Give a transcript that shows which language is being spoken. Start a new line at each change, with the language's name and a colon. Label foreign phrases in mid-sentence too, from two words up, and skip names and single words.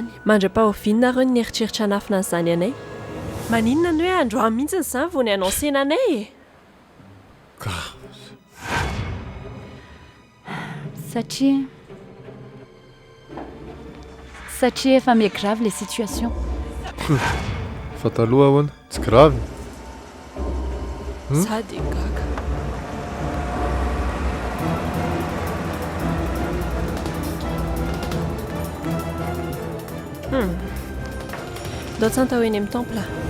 Malagasy: Mandra-paharoviana reo ny eritreritra anafina an'izany anay. Maninona ny hoe androany mihitsy izany vao ny anonsena anay e? Satria efa mia
French: grave les situations.
Malagasy: Fa taloha ahoana tsy grave. Sady gaga. Ndao tsanta ho eny amin'ny temple.